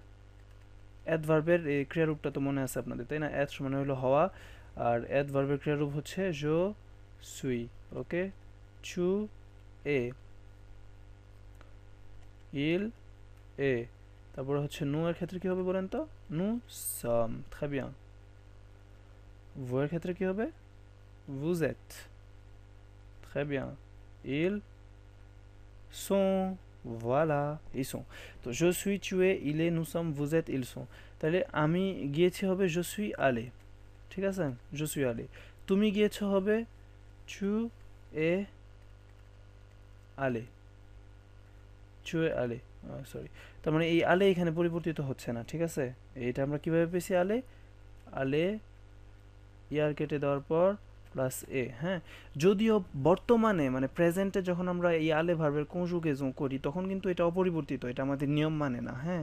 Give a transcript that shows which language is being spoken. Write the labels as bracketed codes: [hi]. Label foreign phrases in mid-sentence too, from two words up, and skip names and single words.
[bn] অ্যাডভার্বের এই ক্রিয়ারূপটা তো মনে আছে আপনাদের, তাই না? অ্যাড মানে হলো হওয়া, আর অ্যাডভার্বের ক্রিয়ারূপ হচ্ছে [fr] je suis, [bn] ওকে। [fr] tu es, il est, [bn] তারপরে হচ্ছে নু এর ক্ষেত্রে কি হবে বলেন তো? [fr] nous sommes, très bien। [bn] ভু এর ক্ষেত্রে কি হবে? [fr] vous êtes, très bien। ils sont, voilà, ils sont। তো je suis, tu es, il est, nous sommes, vous êtes, ils sont। [bn] তাহলে আমি গিয়েছি হবে [fr] je suis allé, [bn] ঠিক আছে, [fr] je suis allé। [bn] তুমি গিয়েছো হবে [fr] tu es allé, tu es allé, [bn] সরি। তার মানে এই আলে এখানে পরিবর্তিত হচ্ছে না, ঠিক আছে। এইটা আমরা কিভাবে পেয়েছি আলে, আলে ইয়ার কেটে দেওয়ার পর প্লাস এ, হ্যাঁ। যদিও বর্তমানে মানে প্রেজেন্টে যখন আমরা এই আলে ভার্বের কনজুগেশন করি তখন কিন্তু এটা অপরিবর্তিত, এটা আমাদের নিয়ম মানে না, হ্যাঁ।